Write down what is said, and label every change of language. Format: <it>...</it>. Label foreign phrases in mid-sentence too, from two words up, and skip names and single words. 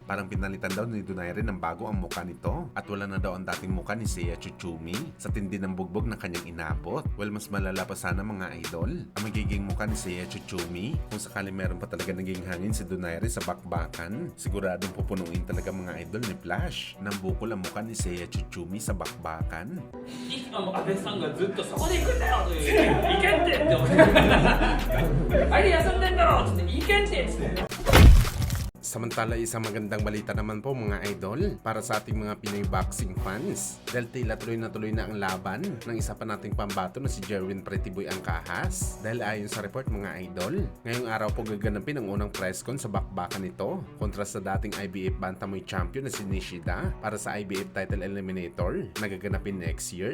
<tl>Parang pinalitan daw ni Donaire ng bago ang mukha nito at wala na daw ang dating mukha ni Seiya Chuchumi sa tindi ng bugbog ng kanyang inabot. Well, mas malala pa sana mga idol ang magiging mukha ni Seiya Chuchumi kung sakali meron pa talaga naging hangin si Donaire sa bakbakan. Siguradong pupunuin talaga mga idol ni Flash ng bukol ang mukha ni Seiya Chuchumi sa bakbakan.</tl> <ja>も安倍さんがずっとそこで行くんだよって行けってって思ってあれ休んでんだろって行けってっつって</ja> <tl>Samantala isang magandang balita naman po mga idol para sa ating mga Pinoy boxing fans dahil tila tuloy na ang laban ng isa pa nating pambato na si Jerwin Pretty Boy Angkahas. Dahil ayon sa report mga idol, ngayong araw po gaganapin ang unang press con sa bakbakan nito kontra sa dating IBF Bantamweight Champion na si Nishida para sa IBF Title Eliminator na gaganapin</tl> <en>next year.</en>